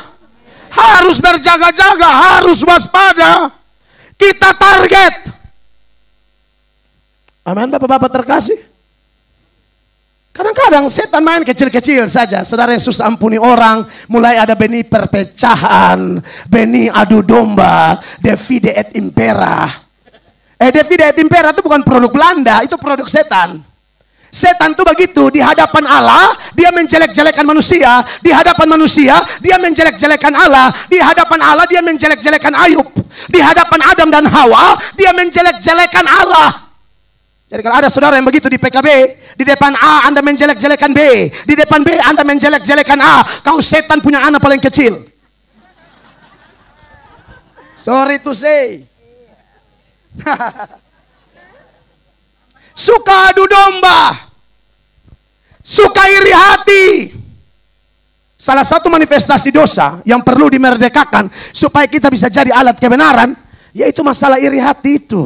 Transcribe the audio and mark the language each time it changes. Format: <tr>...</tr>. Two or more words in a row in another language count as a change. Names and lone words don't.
<id>Harus berjaga-jaga, harus waspada. Kita target. Amin, bapak-bapak terkasih. Kadang-kadang setan main kecil-kecil saja. Saudara Yesus ampuni orang. Mulai ada benih perpecahan, benih adu domba,</id> <la>divide et impera. Divide et impera</la> <id>itu bukan produk Belanda, itu produk setan. Setan itu begitu, di hadapan Allah dia menjelek-jelekan manusia, di hadapan manusia dia menjelek-jelekan Allah, di hadapan Allah dia menjelek-jelekan Ayub, di hadapan Adam dan Hawa dia menjelek-jelekan Allah. Jadi kalau ada saudara yang begitu di PKB, di depan A Anda menjelek-jelekan B, di depan B Anda menjelek-jelekan A, kau setan punya anak paling kecil.</id> <en>Sorry to say.</en> <id>Suka adu domba, suka iri hati. Salah satu manifestasi dosa yang perlu dimerdekakan supaya kita bisa jadi alat kebenaran, yaitu masalah iri hati itu.</id>